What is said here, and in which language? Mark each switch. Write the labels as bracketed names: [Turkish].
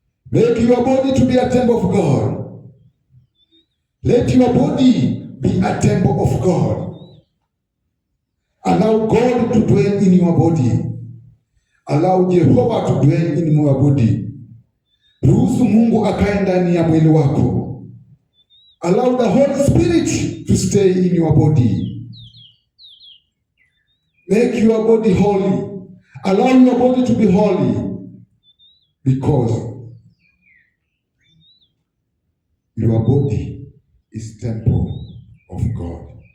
[English] Make your body to be a temple of God. Let your body be a temple of God. Allow God to dwell in your body. Allow Jehovah to dwell in your body. [Swahili] Ruhusu Mungu akae ndani ya mwili wako. [English] Allow the Holy Spirit to stay in your body. Make your body holy. Allow your body to be holy, because your body is temple of God.